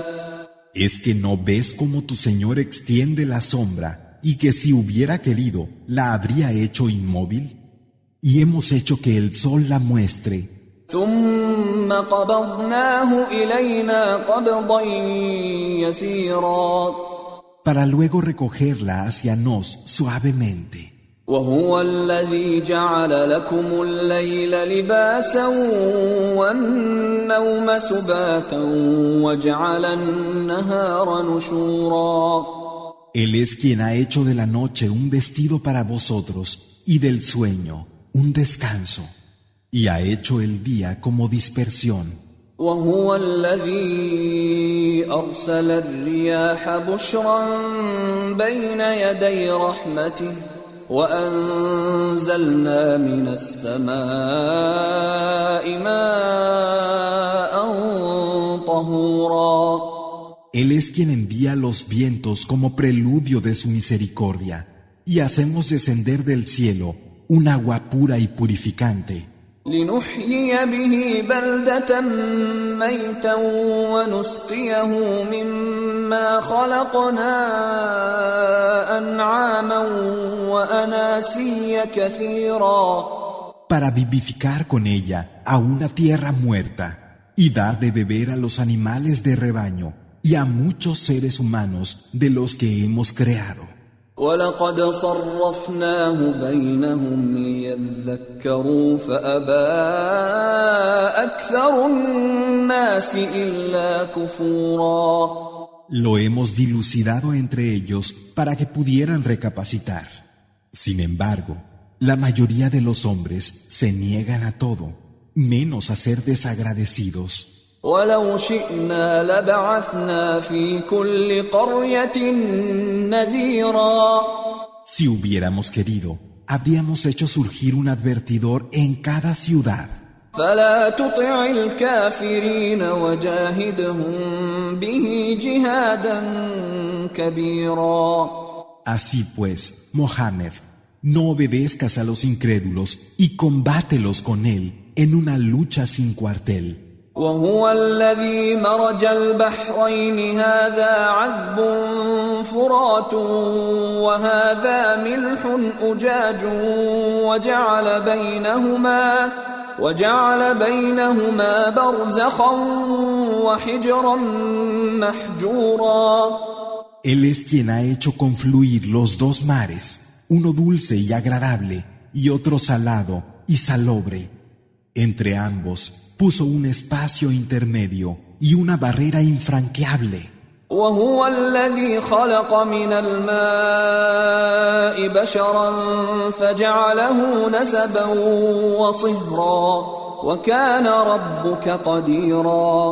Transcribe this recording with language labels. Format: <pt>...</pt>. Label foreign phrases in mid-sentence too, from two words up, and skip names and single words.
<es>¿Es que no ves cómo tu Señor extiende la sombra y que si hubiera querido la habría hecho inmóvil? Y hemos hecho que el sol la muestre.</es> <ar>ثُمَّ قَبَضْنَاهُ إِلَيْنَا قَبْضًا يَسِيرًا.</ar> <es>Para luego recogerla hacia nos suavemente.</es> <ar>وهو الذي جعل لكم الليل لباسا والنوم سباتا وجعل النهار نشورا.</ar> <es>Él es quien ha hecho de la noche un vestido para vosotros y del sueño un descanso, y ha hecho el día como dispersión.</es> <ar>وهو الذي أرسل الرياح بشرا بين يدي رحمته وأنزلنا من السماء ماء طهورا.</ar> <es>Él es quien envía los vientos como preludio de su misericordia, y hacemos descender del cielo un agua pura y purificante.</es> <ar>لنحيي به بلدة ميتا ونسقيه مما خلقنا أنعاما وأناسيا كثيرا.</ar> <es>Para vivificar con ella a una tierra muerta y dar de beber a los animales de rebaño y a muchos seres humanos de los que hemos creado.</es> <ar>وَلَقَدْ صَرَّفْنَاهُ بَيْنَهُمْ لِيَذَّكَّرُوا فَأَبَى أَكْثَرُ النَّاسِ إِلَّا كُفُورًا.</ar> <es>Lo hemos dilucidado entre ellos para que pudieran recapacitar. Sin embargo, la mayoría de los hombres se niegan a todo, menos a ser desagradecidos.</es> <ar>وَلَوْ شِئْنَا لَبَعَثْنَا فِي كُلِّ قَرْيَةٍ نَذِيرًا.</ar> <es>Si hubiéramos querido, habríamos hecho surgir un advertidor en cada ciudad.</es> <ar>فَلَا تُطِعِ الْكَافِرِينَ وَجَاهِدْهُم بِهِ جِهَادًا كَبِيرًا.</ar> <es>Así pues, Mohammed, no obedezcas a los incrédulos y combátelos con él en una lucha sin cuartel.</es> <ar>وهو الذي مرج البحرين هذا عذب فرات وهذا ملح أجاج وجعل بينهما برزخا وحجرا محجورا.</ar> <es>Él es quien ha hecho confluir los dos mares, uno dulce y agradable y otro salado y salobre. Entre ambos puso un espacio intermedio y una barrera infranqueable.</es> <ar>وهو الذي خلق من الماء بشرا فجعله نسبا وصهرا وكان ربك قديرا.</ar>